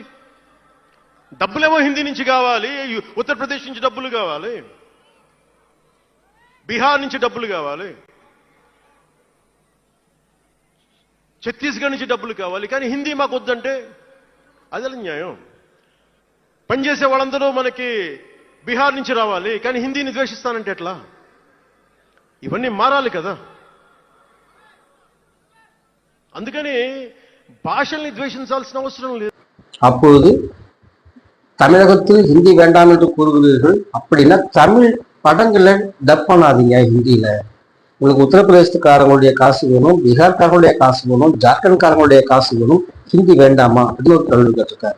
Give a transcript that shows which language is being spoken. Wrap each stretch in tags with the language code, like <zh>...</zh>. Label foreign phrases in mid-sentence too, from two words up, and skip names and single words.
<te>డబ్బులేమో హిందీ నుంచి కావాలి, ఉత్తరప్రదేశ్ నుంచి డబ్బులు కావాలి, బీహార్ నుంచి డబ్బులు కావాలి, ఛత్తీస్గఢ్ నుంచి డబ్బులు కావాలి, కానీ హిందీ మాకు వద్దంటే అదే న్యాయం. పనిచేసే వాళ్ళందరూ మనకి బీహార్ నుంచి రావాలి, కానీ హిందీని ద్వేషిస్తానంటే ఎట్లా? ఇవన్నీ మారాలి కదా. అందుకని భాషల్ని ద్వేషించాల్సిన అవసరం లేదు.</te> <ta>அப்பொழுது தமிழகத்தில் ஹிந்தி வேண்டாம் என்று கூறுகிறீர்கள், அப்படின்னா தமிழ் படங்களை டப் பண்ணாதீங்க ஹிந்தியில. உங்களுக்கு உத்தரப்பிரதேசத்துக்காரங்களுடைய காசு வேணும், பீகார்காரங்களுடைய காசு வேணும், ஜார்க்கண்ட்காரங்களுடைய காசு வேணும், ஹிந்தி வேண்டாமா அப்படின்னு ஒரு கேள்வி கேட்டிருக்காரு.</ta>